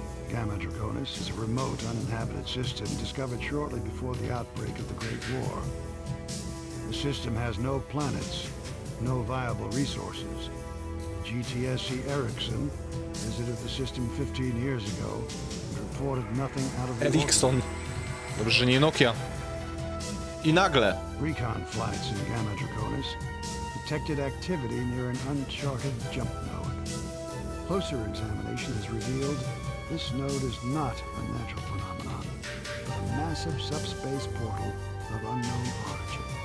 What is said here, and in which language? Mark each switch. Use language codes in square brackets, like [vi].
[en] Gamma Draconis is a remote, uninhabited system discovered shortly before the outbreak of the Great War. The system has no planets, no viable resources. GTSC Ericsson visited the system 15 years ago and reported nothing out of the ordinary. [pl] Ericsson. Dobrze, że nie Nokia. I nagle. [en] Recon flights in Gamma Draconis detected activity near an uncharted jump node. Closer examination has revealed this node is not a natural phenomenon, but a massive subspace portal of unknown origin.